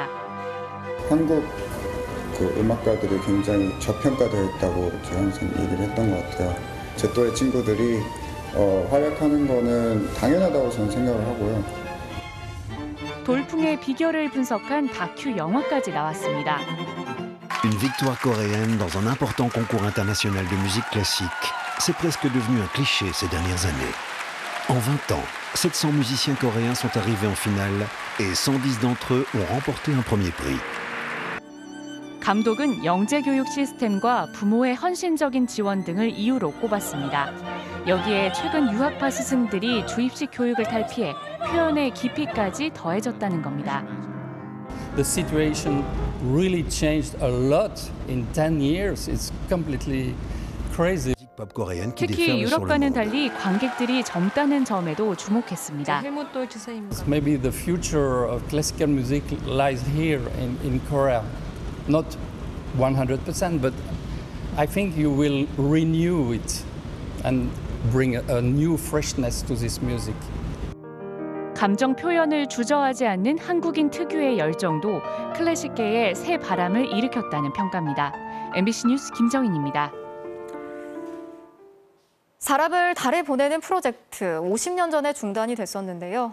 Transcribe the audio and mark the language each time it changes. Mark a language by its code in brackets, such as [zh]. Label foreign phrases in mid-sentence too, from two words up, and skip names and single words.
[ko] 한국 음악가들이 굉장히 저평가되어 있다고 제가 항상 얘기를 했던 것 같아요. 제 또래 친구들이 활약하는 거는 당연하다고 저는 생각을 하고요. 돌풍의 비결을 분석한 다큐 영화까지 나왔습니다. [fr] Une victoire coréenne dans un important concours international de musique classique. C'est presque devenu un cliché ces dernières années. En 20 ans, 700 musiciens coréens sont arrivés en finale et 110 d'entre eux ont remporté un premier prix. [ko] 감독은 영재교육 시스템과 부모의 헌신적인 지원 등을 이유로 꼽았습니다. 여기에 최근 유학파 스승들이 주입식 교육을 탈피해 표현의 깊이까지 더해졌다는 겁니다. [en] The situation really changed a lot in 10 years. It's completely crazy. [ko] 특히 유럽과는 달리 관객들이 젊다는 점에도 주목했습니다. [en] Maybe the future of classical music lies here in Korea. Not 100%, but I think you will renew it and bring a new freshness to this music. [ko] 감정 표현을 주저하지 않는 한국인 특유의 열정도 클래식계에 새 바람을 일으켰다는 평가입니다. MBC 뉴스 김정인입니다. 사람을 달에 보내는 프로젝트 50년 전에 중단이 됐었는데요.